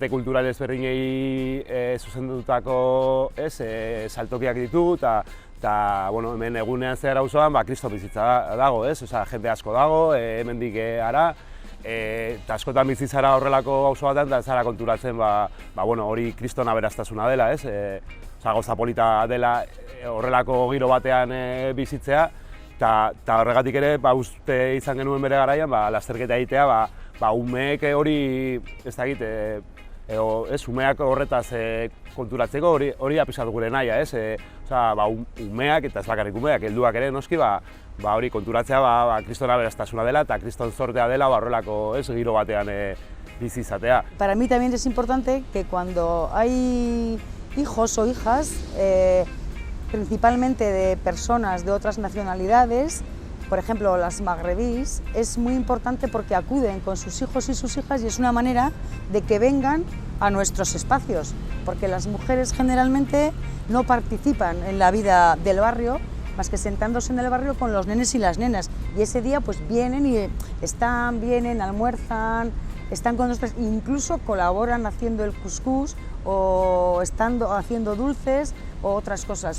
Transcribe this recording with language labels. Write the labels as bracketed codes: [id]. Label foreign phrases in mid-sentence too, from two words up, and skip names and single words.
[eu] kultural ezberdinei zuzendutako saltokiak ditu, eta hemen egunean zehar auzoan kriston bizitza dago, jende asko dago, hemendik ara, eta askotan bizitzara horrelako auzo batean, eta zara konturatzen hori kriston aberastasuna dela, gauza polita dela horrelako giro batean bizitzea, eta horregatik ere uste izan genuen bere garaian lasterketa egitea, umeek hori, ez dakit, umeak horretaz konturatzeko hori apizatu gure nahia, umeak eta ez bakarrik umeak, helduak ere noski, hori konturatzea kriston aberastasuna dela eta kriston zortea dela horrelako giro batean bizi izatea. [es] Para mí también es importante que cuando hay hijos o hijas, principalmente de personas de otras nacionalidades, por ejemplo las magrebíes, es muy importante porque acuden con sus hijos y sus hijas y es una manera de que vengan a nuestros espacios, porque las mujeres generalmente no participan en la vida del barrio más que sentándose en el barrio con los nenes y las nenas, y ese día pues vienen y vienen, almuerzan, están con nosotros, incluso colaboran haciendo el cuscús o haciendo dulces o otras cosas.